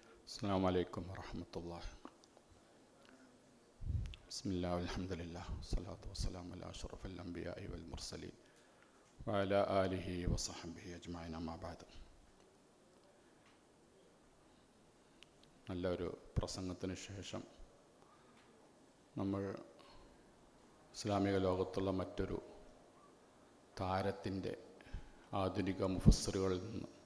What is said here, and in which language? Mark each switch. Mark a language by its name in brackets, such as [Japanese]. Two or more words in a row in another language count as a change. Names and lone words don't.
[Arabic] السلام عليكم ورحمة الله. بسم الله والحمد لله والصلاة والسلام على أشرف الأنبياء والمرسلين وعلى آله وصحبه أجمعين أما بعد. [Malayalam] നല്ലൊരു പ്രസംഗത്തിന് ശേഷം നമ്മൾ ഇസ്ലാമിക ലോകത്തുള്ള മറ്റൊരു താരത്തിൻ്റെ ആധുനിക മുഫസ്സിറുകളിൽ നിന്ന്